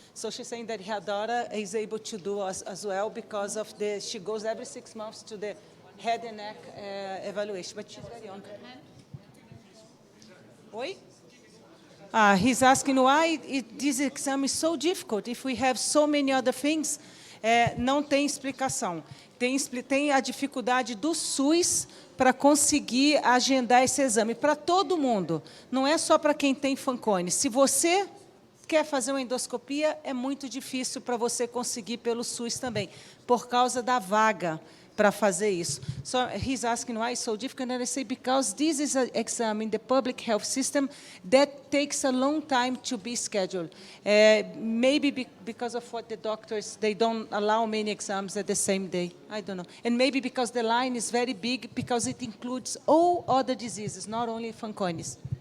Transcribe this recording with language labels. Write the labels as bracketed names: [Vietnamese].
[English] So she's saying that her daughter is able to do as well because of she goes every 6 months to the head and neck evaluation, but she's very young. Oi? He's asking why this exam is so difficult if we have so many other things. [Portuguese] Não tem explicação. Tem a dificuldade do SUS para conseguir agendar esse exame para todo mundo. Não é só para quem tem Fanconi. Se você quer fazer uma endoscopia, é muito difícil para você conseguir pelo SUS também, por causa da vaga para fazer isso. [English] So he's asking why it's so difficult, and I say because this is an exam in the public health system that takes a long time to be scheduled. Maybe because of what the doctors, they don't allow many exams at the same day. I don't know. And maybe because the line is very big, because it includes all other diseases, not only Fanconi's.